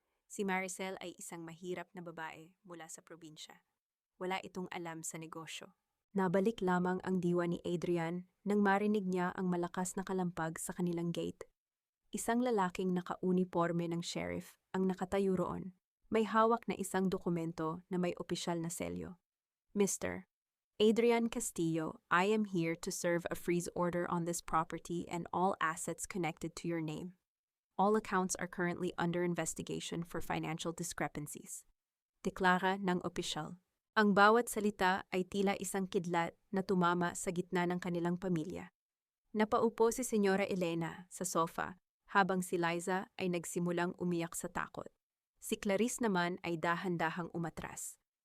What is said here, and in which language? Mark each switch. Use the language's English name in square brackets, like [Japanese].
[Filipino] Si Maricel ay isang mahirap na babae mula sa probinsya. Wala itong alam sa negosyo. Nabalik lamang ang diwa ni Adrian nang marinig niya ang malakas na kalampag sa kanilang gate. Isang lalaking naka-uniforme ng sheriff ang nakatayo roon. May hawak na isang dokumento na may opisyal na selyo. Mr. [English] Adrian Castillo, I am here to serve a freeze order on this property and all assets connected to your name. All accounts are currently under investigation for financial discrepancies. [Filipino] Deklara ng opisyal. Ang bawat salita ay tila isang kidlat na tumama sa gitna ng kanilang pamilya. Napaupo si Senyora Elena sa sofa habang si Liza ay nagsimulang umiyak sa takot. Si Clarice naman ay dahan-dahang umatras.